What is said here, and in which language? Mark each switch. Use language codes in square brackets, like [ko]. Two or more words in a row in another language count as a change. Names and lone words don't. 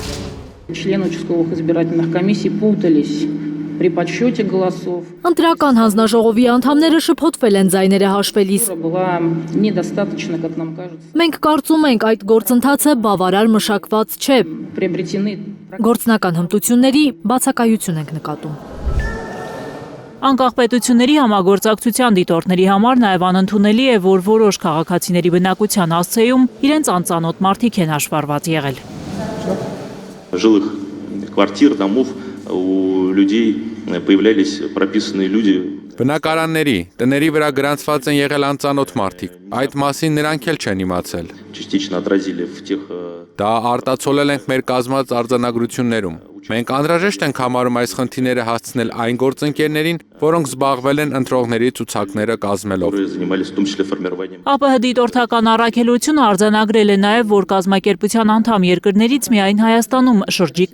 [hy] Ընտրական հանձնաժողովի անդամները շփոթվել են ձայները հաշվելիս։ Մենք կարծում ենք, այդ գործընթացը բավարար մշակված չէ։ Գործնական հմտությունների բացակայություն ենք նկատում։ Անկախ պետությունների համագործակցության դիտորդների համար նաև անընդունելի է, որ որոշ քաղաքացիների բնակության հասցեում իրենց անծանոթ մարդիկ են հաշվառված եղել։ [ru] Жилых квартир, домов у людей появлялись прописанные люди. [hy] Բնակարանների, տների վրա գրանցված են եղել անծանոթ մարդիկ։ Այդ մասին նրանք էլ չեն իմացել։ [ru] Частично отразили в тех. [hy] Դա արտացոլել ենք մեր կազմած արձանագրություններում։ Մենք անհրաժեշտ ենք համարում այս խնդիրները հասցնել այն գործընկերներին, որոնք զբաղվել են ընտրողների ցուցակները կազմելով։ ԱՊՀ դիտորդական առաքելությունը արձանագրել է նաև, որ կազմակերպության անդամ երկրներից միայն Հայաստանում շրջիկ